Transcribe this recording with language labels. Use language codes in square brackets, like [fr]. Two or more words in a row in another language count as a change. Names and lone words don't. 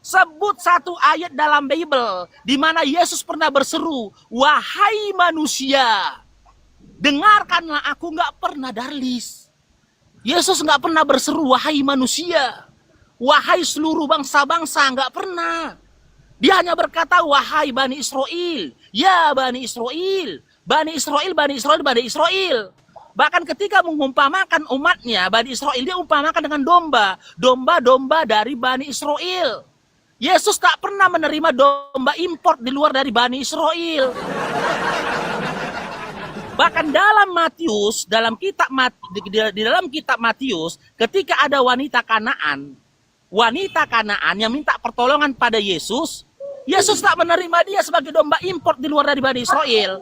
[id] Sebut satu ayat dalam Bible di mana Yesus pernah berseru, wahai manusia, dengarkanlah aku, nggak pernah darlis. Yesus nggak pernah berseru, wahai manusia, wahai seluruh bangsa-bangsa, nggak pernah. Dia hanya berkata, wahai Bani Israel, ya Bani Israel, Bani Israel, Bani Israel, Bani Israel. Bahkan ketika mengumpamakan umatnya, Bani Israel, dia umpamakan dengan domba, domba-domba dari Bani Israel. Yesus tak pernah menerima domba import di luar dari Bani Israel. Bahkan dalam Matius, di dalam kitab Matius, ketika ada wanita Kanaan yang minta pertolongan pada Yesus, Yesus tak menerima dia sebagai domba import di luar dari Bani Israel.